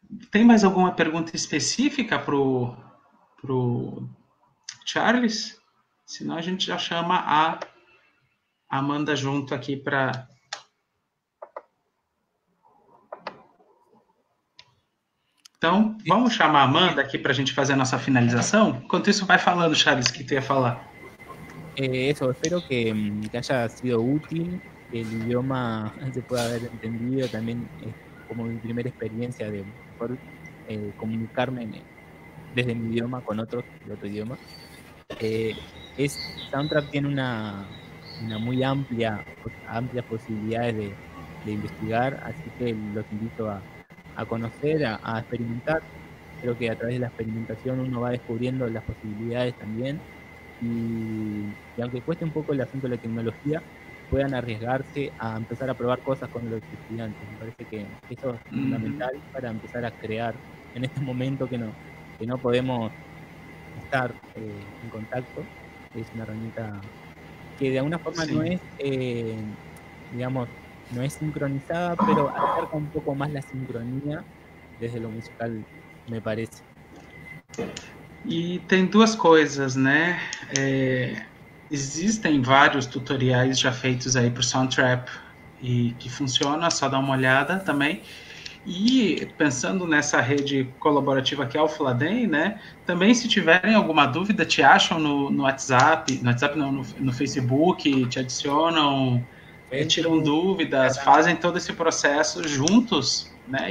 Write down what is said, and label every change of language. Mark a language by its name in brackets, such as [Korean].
[Portuguese] Tem mais alguma pergunta específica pro Charles? Senão a gente já chama a Amanda junto aqui para... Então, vamos chamar a Amanda aqui para a gente fazer a nossa finalização? Enquanto isso, vai falando, Charles, o que tu ia falar. [Spanish] Eso, espero que haya sido útil, que el idioma se pueda haber entendido. También como mi primera experiencia de poder comunicarme desde mi idioma con otros de otro idioma. Soundtrap tiene una muy amplias posibilidades de investigar, así que los invito a conocer, a experimentar. Creo que a través de la experimentación uno va descubriendo las posibilidades también, y aunque cueste un poco el asunto de la tecnología, puedan arriesgarse a empezar a probar cosas con los estudiantes. Me parece que eso es fundamental para empezar a crear en este momento que no podemos estar en contacto. Es una herramienta que de alguna forma no es, digamos, no es sincronizada, pero acerca un poco más la sincronía desde lo musical, me parece. [Portuguese] E tem duas coisas, né? Existem vários tutoriais já feitos aí para o Soundtrap e que funcionam, é só dar uma olhada também. E pensando nessa rede colaborativa que é o Fladem, né? Também se tiverem alguma dúvida, te acham no WhatsApp, não, no Facebook, te adicionam, tiram dúvidas, fazem todo esse processo juntos, né?